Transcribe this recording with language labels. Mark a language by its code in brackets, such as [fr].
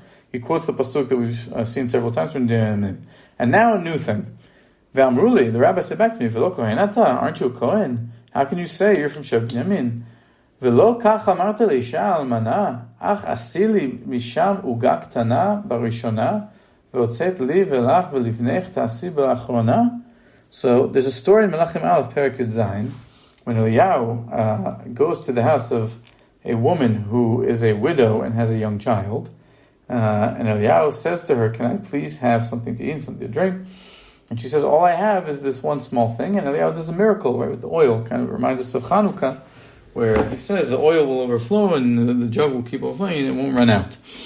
[en] He quotes the pasuk that we've seen several times from Binyamin. And now a new thing. V'amruli, the rabbi said back to me, V'lo Kohen ata, aren't you a Kohen? How can you say you're from Shevet Binyamin? [he] ולא כך אמרת לאישה אלמנה, אך עשי לי משם עוגה קטנה בראשונה, והוצאת לי ולך ולבנך תעשי באחרונה. [en] So there's a story in Melachim Aleph, Perek Yud Zayin, when Eliyahu goes to the house of a woman who is a widow and has a young child, and Eliyahu says to her, can I please have something to eat and something to drink? And she says, all I have is this one small thing, and Eliyahu does a miracle, right, with the oil, kind of reminds us of Chanukah, where he says the oil will overflow and the jug will keep overflowing and it won't run out.